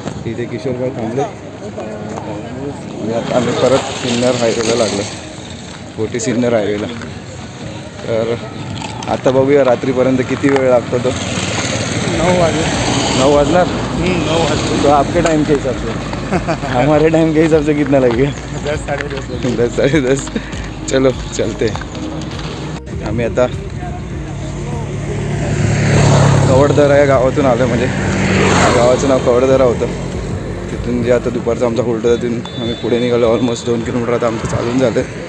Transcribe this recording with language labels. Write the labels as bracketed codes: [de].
[mr] इथे किशोरबाई थांबले आणि आता आम्ही परत सिन्नर हायवेला लागलो, कोटी सिन्नर हायवेला. तर आता बघूया रात्रीपर्यंत किती वेळ लागतो. तो 9 वाजे 9 वाजणार. 9 वाजे [hi] तो आपके टाइम के हिसाब से हमारे टाइम के हिसाब से कितना लगेगा? 10 साढ़े 10 10 साढ़े 10. चलो चलते. [mr] आम्ही आता कवडदरा या गावातून आलो, म्हणजे गावाचं नाव कवडदरा होतं. तिथून जे आता दुपारचा आमचा होल्ड होता तिथून आम्ही पुढे निघालो. ऑलमोस्ट 2 किलोमीटर आता आमचं चालून झालं.